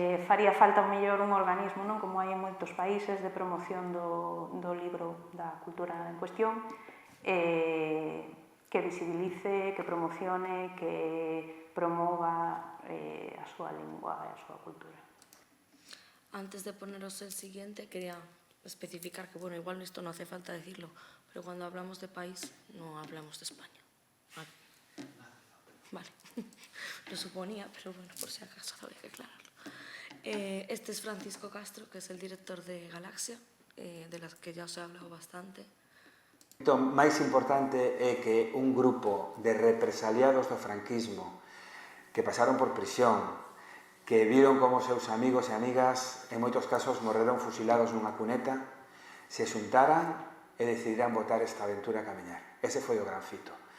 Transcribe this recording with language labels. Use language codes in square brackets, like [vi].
[gl] Faría falta mellor un organismo, non como hai en moitos países, de promoción do libro da cultura en cuestión, que visibilice, que promocione, que promova a súa lingua e a súa cultura. [es] Antes de poneros el siguiente, quería especificar que, bueno, igual esto no hace falta decirlo, pero cuando hablamos de país, no hablamos de España. Vale. Lo suponía, pero bueno, por si acaso había que aclararlo. Este es Francisco Castro, que es el director de Galaxia, de las que ya os he hablado bastante. [gl] O máis importante é que un grupo de represaliados do franquismo que pasaron por prisión, que viron como seus amigos e amigas, en moitos casos, morreron fusilados nunha cuneta, se xuntaran e decidiran botar esta aventura a camiñar. Ese foi o gran fito.